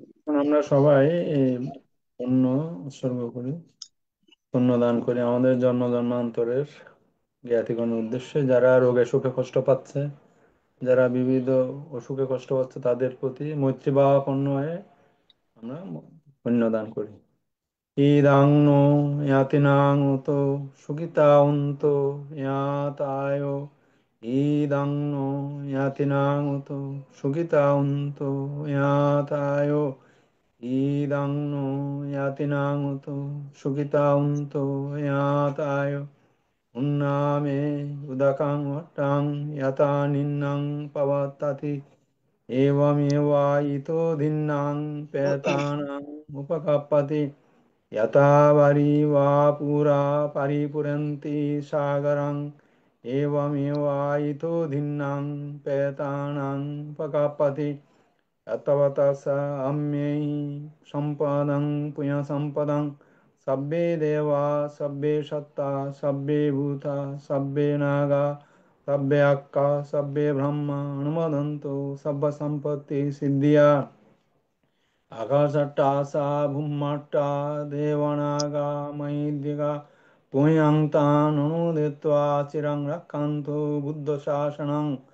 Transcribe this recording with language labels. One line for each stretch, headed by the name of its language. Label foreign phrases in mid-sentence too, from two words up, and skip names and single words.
Bangla: আমরা সবাই এই পুণ্য উৎসর্গ করি, পুণ্য দান করি আমাদের জন্ম জন্মান্তরের জ্ঞাতিগণের উদ্দেশ্যে, যারা রোগে সুখে কষ্ট পাচ্ছে, যারা বিবিধ অসুখে কষ্ট পাচ্ছে, তাদের প্রতি মৈত্রী ভাবাপন্ন হয়ে আমরা পুণ্য দান করি।
Pali: ইদাং নো ইয়াতিনাং উতো সুখিতাউন্তো ইয়াতায়, ইদাং নো ইয়াতিনাং উতো সুখিতাউন্তো ইয়াতায়, ইদাং নো ইয়াতিনাং উতো সুখিতাউন্তো ইয়াতায়, উন্নামে উদকাং ভট্টাং ইয়াতা নিন্নাং পবতাতি, এবমেবায়িতো ধিন্নাং পেতানাং উপকাপ্পতি, यथा वरिवा पुरा परिपुरन्ति सागरं, एवमेवायितो धिन्नां पेतानां पकापति, यतवतः स अम्यै सम्पदं पुण्यसम्पदं, सब्बे देवा सब्बे सत्ता सब्बे भूता सब्बे नागा सब्बे अक्का सब्बे ब्रह्मा अनुमोदन्तु सर्वसम्पत्ति सिद्धिया, आकाशट्टासा भूम्मट्टा देवनागा महीद्विगा, पुण्यन्तानुमोदित्वा चिरं रक्षन्तु बुद्धशासनं,